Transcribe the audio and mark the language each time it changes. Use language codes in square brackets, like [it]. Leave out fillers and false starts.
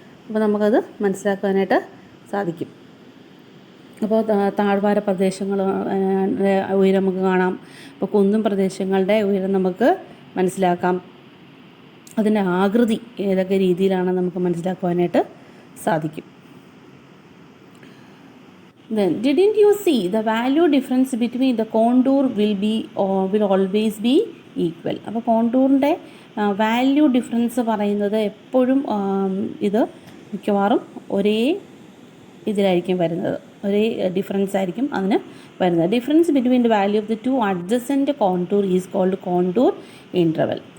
[ml] അപ്പോൾ നമുക്കത് മനസ്സിലാക്കുവാനായിട്ട് സാധിക്കും. അപ്പോൾ താഴ്വാര പ്രദേശങ്ങൾ ഉയരം നമുക്ക് കാണാം. അപ്പോൾ കുന്നും പ്രദേശങ്ങളുടെ ഉയരം നമുക്ക് മനസ്സിലാക്കാം. അതിൻ്റെ ആകൃതി ഏതൊക്കെ രീതിയിലാണ് നമുക്ക് മനസ്സിലാക്കുവാനായിട്ട് സാധിക്കും. [en] Then didn't you see the value difference between the contour will always be equal. [ml] അപ്പോൾ കോണ്ടൂറിൻ്റെ വാല്യൂ ഡിഫറൻസ് പറയുന്നത് എപ്പോഴും ഇത് മിക്കവാറും ഒരേ ഇതിലായിരിക്കും വരുന്നത്, ഒരേ ഡിഫറൻസ് ആയിരിക്കും അതിന് വരുന്നത്. [en] Difference between the value of the 2 adjacent contour is called contour interval.